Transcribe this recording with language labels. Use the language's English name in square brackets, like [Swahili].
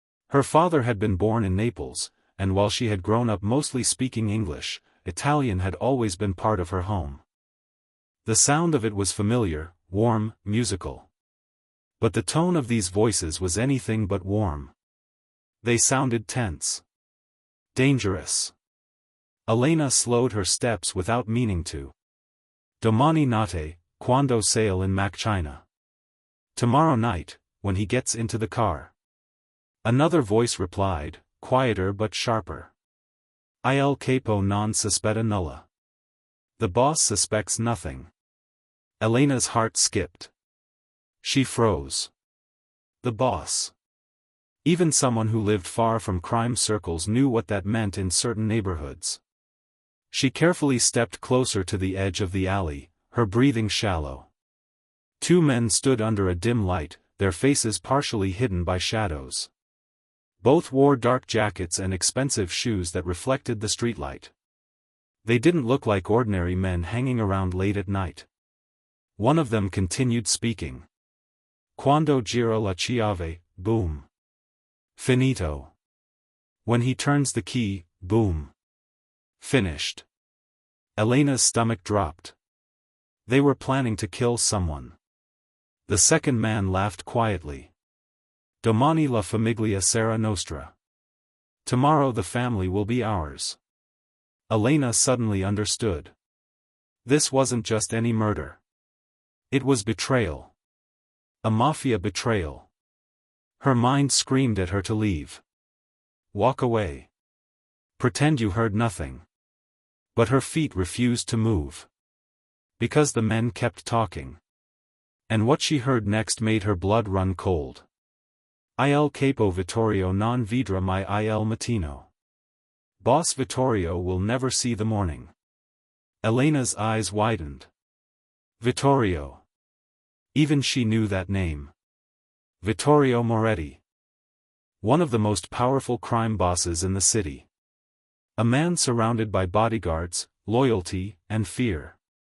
[English] Her father had been born in Naples, and while she had grown up mostly speaking English, Italian had always been part of her home. The sound of it was familiar, warm, musical. But the tone of these voices was anything but warm. They sounded tense. Dangerous. Elena slowed her steps without meaning to. [Italian] Domani notte, quando sale in macchina. [English] Tomorrow night, when he gets into the car. Another voice replied, quieter but sharper. [Italian] Il capo non sospetta nulla. [English] The boss suspects nothing. Elena's heart skipped. She froze. The boss. Even someone who lived far from crime circles knew what that meant in certain neighborhoods. She carefully stepped closer to the edge of the alley, her breathing shallow. 2 men stood under a dim light, their faces partially hidden by shadows. Both wore dark jackets and expensive shoes that reflected the streetlight. They didn't look like ordinary men hanging around late at night. One of them continued speaking. [Italian] Quando gira la chiave, boom. Finito. [English] When he turns the key, boom. Finished. Elena's stomach dropped. They were planning to kill someone. The second man laughed quietly. [Italian] Domani la famiglia sarà nostra. [English] Tomorrow the family will be ours. Elena suddenly understood. This wasn't just any murder. It was betrayal. A mafia betrayal. Her mind screamed at her to leave. Walk away. Pretend you heard nothing. But her feet refused to move. Because the men kept talking. And what she heard next made her blood run cold. [Italian] Il capo Vittorio non vedrà mai il mattino. [English] Boss Vittorio will never see the morning. Elena's eyes widened. Vittorio. Even she knew that name. Vittorio Moretti. One of the most powerful crime bosses in the city. A man surrounded by bodyguards, loyalty, and fear.